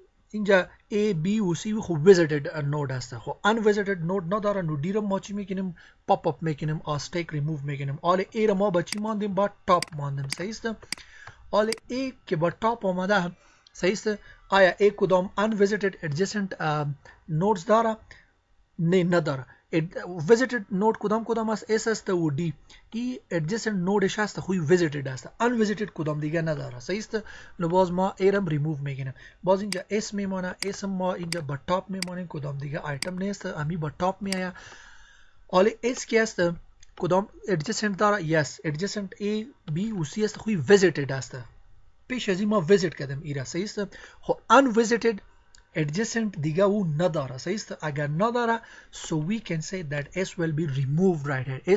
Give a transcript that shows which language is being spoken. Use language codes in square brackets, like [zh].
[fa] اینجا A, B و C خوب visited نود است. خب unvisited نود نداره. نو دی را ما چی میکنیم؟ پاپ اپ میکنیم، استیک ریموو میکنیم. آل A را ما با چی ماندیم؟ با تاپ ماندیم صحیح است. آل A که با تاپ آمده صحیح است. آیا A کدام unvisited adjacent nodes داره؟ نه نداره. visited node کدام است؟ S است و D. ای adjacent nodeش است خوی visited است. unvisited کدام دیگه نداره صحیح است. نو باز ما A رم ریموو میگیریم. باز اینجا S میمانه. S ما اینجا با تاپ میمانیم، کدام دیگه آیتم نیست، امی با تاپ میآید. آلی S کی است؟ کدام adjacent داره؟ yes adjacent A B و C است خوی visited است. پیش از این ما ویزیت کردیم ایرا صحیح است. خب unvisited adjacent دیگه او نداره صحیح است. اگر نداره [en] so we can say that S will be removed right here.